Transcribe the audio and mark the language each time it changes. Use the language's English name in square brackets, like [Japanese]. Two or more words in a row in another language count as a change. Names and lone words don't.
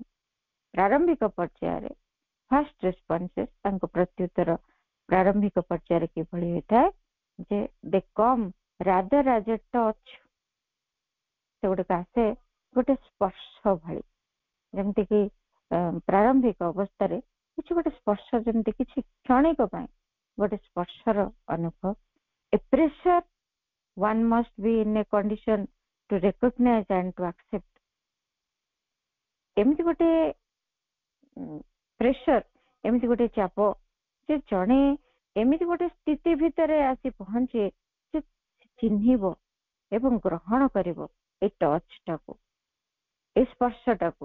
[Odia] ପ୍ରାରମ୍ଭିକ ପର୍ଯ୍ୟାୟରେ [English] first responses, [Odia] ତାଙ୍କ ପ୍ରତ୍ୟୁତ୍ତର ପ୍ରାରମ୍ଭିକ ପର୍ଯ୍ୟାୟରେ କିଭଳି ହୋଇଥାଏ ଯେ [English] they come rather as a touch, [Odia] ସେଗୁଡିକ ଆସେ ଗୋଟେ ସ୍ପର୍ଶ ଭଳି, ଯେମିତିକି ପ୍ରାରମ୍ଭିକ ଅବସ୍ଥାରେ କିଛି ଗୋଟେ ସ୍ପର୍ଶ, ଯେମିତି କିଛି କ୍ଷଣିକ ପାଇଁ ଗୋଟେ ସ୍ପର୍ଶର ଅନୁଭବ। [English] ଏ ପ୍ରେସର one must be in a condition to recognize and to accept. [Odia] ଏମିତି ଗୋଟେ ପ୍ରେସର, ଏମିତି ଗୋଟେ ଚାପ ଯେ ଜଣେ ଏମିତି ଗୋଟେ ସ୍ଥିତି ଭିତରେ ଆସି ପହଞ୍ଚେ ଯେ ଚିହ୍ନିବ ଏବଂ ଗ୍ରହଣ କରିବ ଏଇ ଟଚ୍ଟାକୁ, ଏଇ ସ୍ପର୍ଶଟାକୁ।